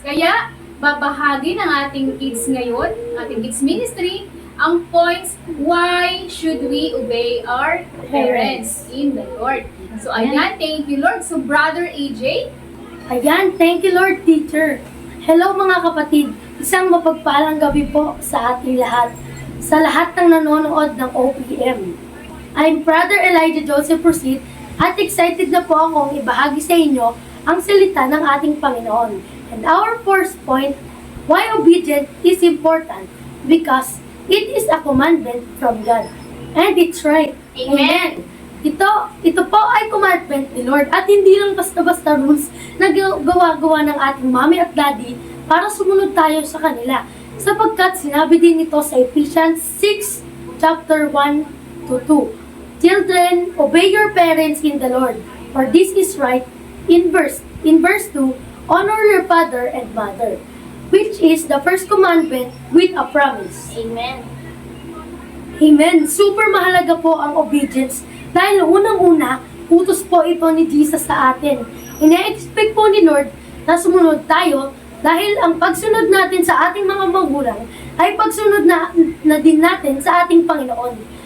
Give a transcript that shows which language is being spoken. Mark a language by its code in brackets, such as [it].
[tl] Kaya babahagi ng ating kids ngayon, ating kids ministry, ang points [en] why should we obey our parents in the Lord. So ayan, thank you Lord. So Brother AJ, Ayan, thank you Lord, teacher. [tl] Hello mga kapatid, isang mapagpalang gabi po sa ating lahat, sa lahat ng nanonood ng OPM. I'm Brother Elijah Joseph Proceed at excited na po akong ibahagi sa inyo ang salita ng ating Panginoon. [en] And our first point, why obedience is important? Because it is a commandment from God. And it's right. Amen. [tl] Ito po ay commandment ni Lord at hindi lang basta-basta rules na gawa-gawa ng ating mommy at daddy para sumunod tayo sa kanila. Sapagkat sinabi din ito sa Ephesians 6, chapter 1 to 2. [en] Children, obey your parents in the Lord, for this is right. In verse 2, honor your father and mother, which is the first commandment with a promise. Amen. Amen. [tl] Super mahalaga po ang obedience dahil unang-una, utos po ito ni Jesus sa atin. Ina-expect po ni Lord na sumunod tayo dahil ang pagsunod natin sa ating mga magulang ay pagsunod na din natin sa ating Panginoon.